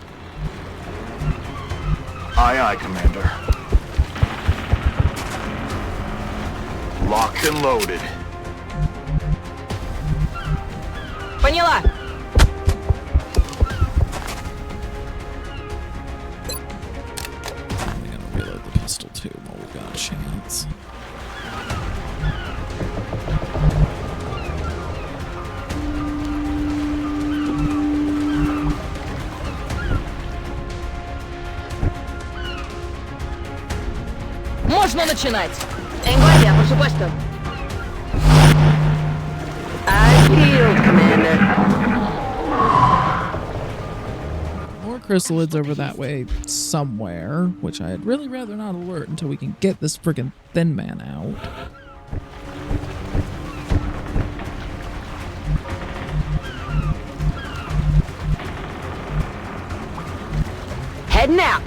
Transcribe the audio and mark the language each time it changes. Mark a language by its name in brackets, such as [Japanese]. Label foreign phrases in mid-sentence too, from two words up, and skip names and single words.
[English] Aye, aye, Commander. Locked and loaded. [Russian] Поняла. [English] I'm gonna reload the pistol too while we've got a chance. [Russian] Можно начинать. [Spanish] En guardia, por supuesto. [English] I feel, Commander. More chrysalids over that way somewhere, which I'd really rather not alert until we can get this friggin' thin man out. Heading out.